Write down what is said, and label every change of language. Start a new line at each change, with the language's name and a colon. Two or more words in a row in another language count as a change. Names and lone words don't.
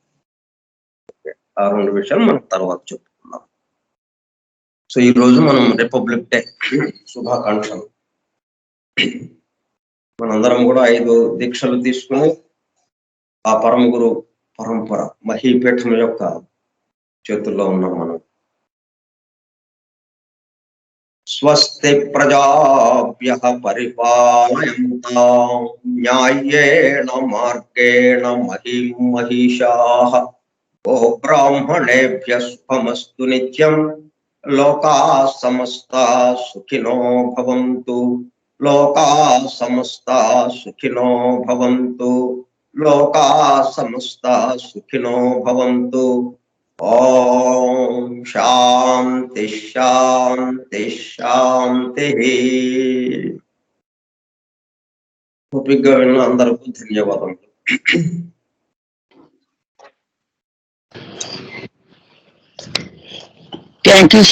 Telugu: ఆ 2 విషయాలు మనం తర్వాత చెప్పుకుందాం. సో ఈ రోజు మనం రిపబ్లిక్ డే శుభాకాంక్షలు. మనందరం కూడా 5 దీక్షలు తీసుకుని ఆ పరమ గురు పరంపర మహీపీఠం యొక్క చేతుల్లో ఉన్నాం మనం.
Sanskrit: स्वस्ति प्रजाभ्यः परिपालयन्तां न्यायेन मार्गेण महीं महीशाः गोब्राह्मणेभ्यः शुभमस्तु नित्यं लोकाः समस्ताः सुखिनो भवन्तु लोकाः समस्ताः सुखिनो भवन्तु लोकाः समस्ताः सुखिनो भवन्तु. ओं शान्ति शान्ति शान्ति.
Telugu: ఓపికగా విన్న అందరికీ ధన్యవాదములు.
English: thank you.